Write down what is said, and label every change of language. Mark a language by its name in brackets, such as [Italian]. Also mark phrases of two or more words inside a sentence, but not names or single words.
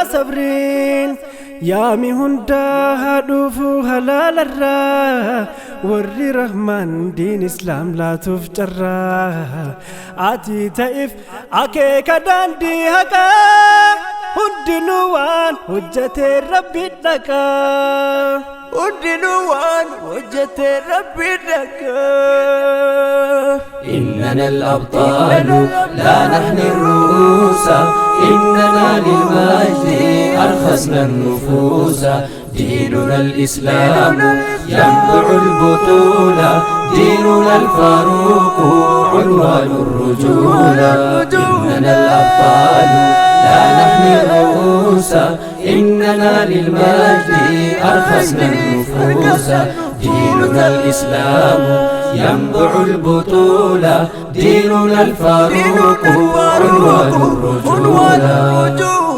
[Oromo] sabriin yaami hundaa dhufu halaalarraa warri rahmaan diin islaam laatuuf carraa ati ta'if akeeka daandii haqaa hundinuu waan hojjetee rabbi dhaqaa hundinuu waan hojjetee rabbi dhaqaa [Arabic] إننا الأبطال لا نحن الرؤوس إننا للمجد أرخصنا النفوس ديننا الإسلام ينبع البطولة ديننا الفاروق عنوان الرجولة إننا الأبطال لا نحن الرؤوس إننا للمجد أرخصنا النفوس ديننا الإسلام ينبع البطولة ديننا الفاروق عنوان الرجولة